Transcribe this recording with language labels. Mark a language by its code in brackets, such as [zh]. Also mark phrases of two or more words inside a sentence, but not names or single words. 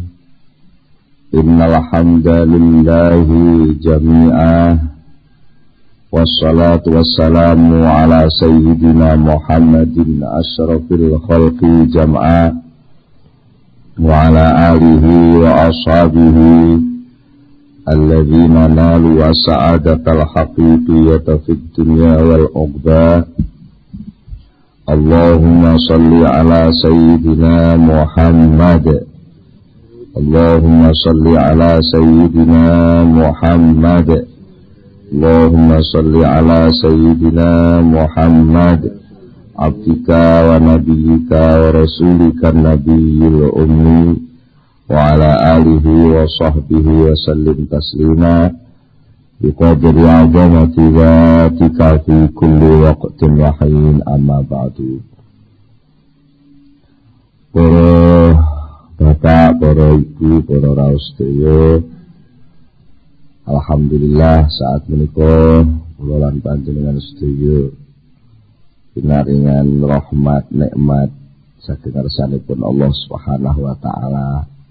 [ar] إن الحمد لله جميعه. والصلاة والسلام على سيدنا محمد أشرف الخلق جمعا وعلى آله وأصحابه الذين نالوا والسعادة الحقيقية في الدنيا والعقبى. اللهم صل على سيدنا محمد. اللهم صل على سيدنا محمد. اللهم صل على سيدنا محمد عبدك ونبيك ورسولك النبي الأمي وعلى آله وصحبه وسلم تسليما بقدر عظمة ذاتك في كل وقت وحين، أما بعد. [jv] Para bapak, para ibu, para raos sedaya, alhamdulillah saat menika kula lan panjenengan sedaya pinaringan rahmat nikmat saking ngarsanipun [ar] الله سبحانه وتعالى.